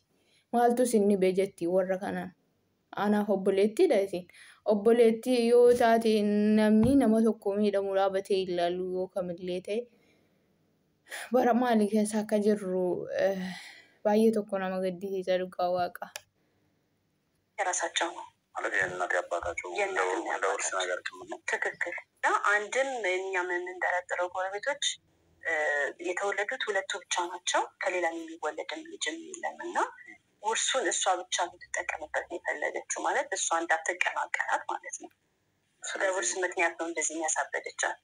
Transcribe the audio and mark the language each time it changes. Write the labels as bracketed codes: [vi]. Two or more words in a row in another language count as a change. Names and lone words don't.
[om] Maaltu isin dhibee jetti warra kanaan. Anaaf obboleettiidha isin. Obboleettii yoo taate namni nama tokko miidhamu dhaabatee ilaalu yoo kamillee ta'e bara maalii keessa akka jirru baay'ee tokko nama gaddisiisa dhugaa waaqa. [am] የራሳቸው ነው ማለት የእናት ያባታቸው እንደ ውርስ ነገር ጭምር ነው። ትክክል። አንድም እኛም የምንጠረጥረው ጎረቤቶች የተወለዱት ሁለቱ ብቻ ናቸው። ከሌላ የሚወለድም ልጅም የለም እና ውርሱን እሷ ብቻ ልትጠቀምበት ነው የፈለገችው። ማለት እሷ እንዳትቀናቀናት ማለት ነው። በውርስ ምክንያት ነው እንደዚህ የሚያሳበደቻት።